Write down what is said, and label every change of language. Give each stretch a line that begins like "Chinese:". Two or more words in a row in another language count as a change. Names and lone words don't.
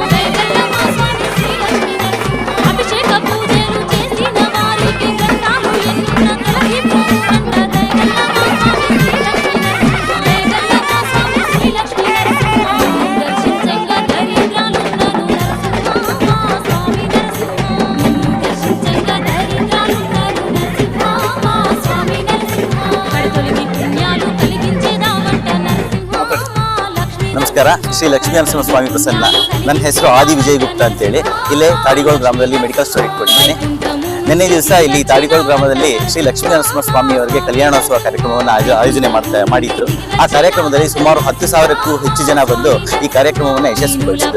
Telugu: రేగల్లమ్మ స్వామి శ్రీ లక్ష్మీ నరసింహ అభిషేక పూజలు చేసిన వారికి కట్టాలు ఎన్నున్న తలదింపునంట రేగల్లమ్మ స్వామి శ్రీ లక్ష్మీ నరసింహ రేగల్లమ్మ స్వామి శ్రీ లక్ష్మీ నరసింహ దర్శించంగా దరిద్రాలున్నను నరసింహ స్వామి నరసింహ దర్శించంగా దరిద్రాలున్నను నరసింహ స్వామి నరసింహ కడతొలిగి పుణ్యాలు కలిగించేదామంట నరసింహ లక్ష్మీ
Kannada: ನಮಸ್ಕಾರ, ಶ್ರೀ ಲಕ್ಷ್ಮೀ ನರಸಿಂಹ ಸ್ವಾಮಿ ಪ್ರಸನ್ನ. ನನ್ನ ಹೆಸರು ಆದಿ ವಿಜಯ್ ಗುಪ್ತಾ ಅಂತೇಳಿ ಇಲ್ಲೇ ತಾಡಿಗೋಳು ಗ್ರಾಮದಲ್ಲಿ
English: medical store
Kannada: ಇಟ್ಕೊಂಡಿದ್ದೀನಿ. ನಿನ್ನೆ ದಿವಸ ಇಲ್ಲಿ ತಾಡಿಗೋಳು ಗ್ರಾಮದಲ್ಲಿ ಶ್ರೀ ಲಕ್ಷ್ಮೀ ನರಸಿಂಹ ಸ್ವಾಮಿ ಅವರಿಗೆ ಕಲ್ಯಾಣೋತ್ಸವ ಕಾರ್ಯಕ್ರಮವನ್ನು ಆಯೋಜನೆ ಮಾಡಿದ್ರು. ಆ ಕಾರ್ಯಕ್ರಮದಲ್ಲಿ ಸುಮಾರು 10,000ಕ್ಕೂ ಹೆಚ್ಚು ಜನ ಬಂದು ಈ ಕಾರ್ಯಕ್ರಮವನ್ನು ಯಶಸ್ವಿಗೊಳಿಸಿದ್ರು.